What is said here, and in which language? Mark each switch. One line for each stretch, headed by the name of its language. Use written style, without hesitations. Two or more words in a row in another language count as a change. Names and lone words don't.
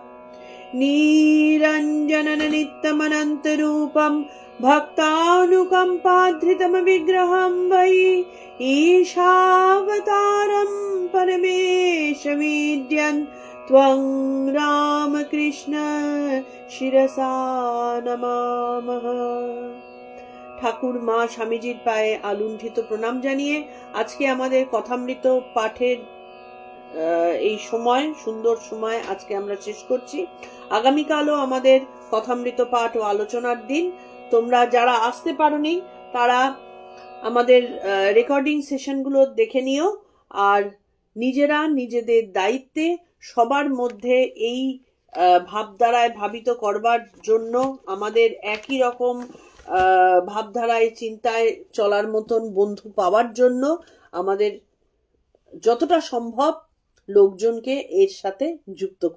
Sanskrit: निरञ्जननित्यमनन्तरूपं भक्तानुकम्पाधृतमविग्रहं वै ईशावतारं परमेशमीड्यन् त्वं रामकृष्ण शिरसा नमामः।
Bangla: ঠাকুর মা স্বামীজির পায়ে আলুণ্ঠিত প্রণাম জানিয়ে আজকে আমাদের কথামৃত পাঠের এই সময়, সুন্দর সময় আজকে আমরা শেষ করছি। আগামীকালও আমাদের কথামৃত পাঠ ও আলোচনার দিন। তোমরা যারা আসতে পারোনি তারা আমাদের রেকর্ডিং সেশনগুলো দেখে নিও, আর নিজেরা নিজেদের দায়িত্বে সবার মধ্যে এই ভাবধারায় ভাবিত করবার জন্য, আমাদের একই রকম ভাবধারায় চিন্তায় চলার মতন বন্ধু পাওয়ার জন্য আমাদের যতটা সম্ভব লোকজনকে এর সাথে যুক্ত করিও।